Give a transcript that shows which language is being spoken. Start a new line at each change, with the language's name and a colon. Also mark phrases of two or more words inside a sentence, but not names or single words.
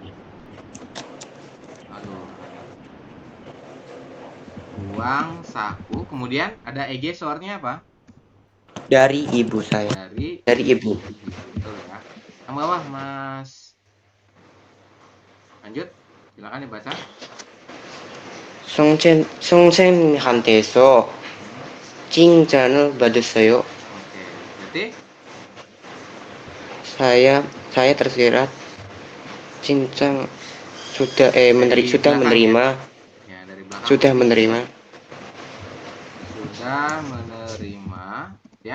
Indonesian: Aduh. Uang saku, kemudian ada ege soarnya apa? Dari ibu saya. Dari ibu. Betul ya. Yang bawah Mas. Lanjut. Silakan dibaca.
Korean: 선생님한테서 칭찬을 받았어요.
Indonesian: Oke. Berarti Saya tersirat 칭찬 sudah belakang menerima. ya, dari belakang. Sudah menerima. Sudah sudah menerima ya.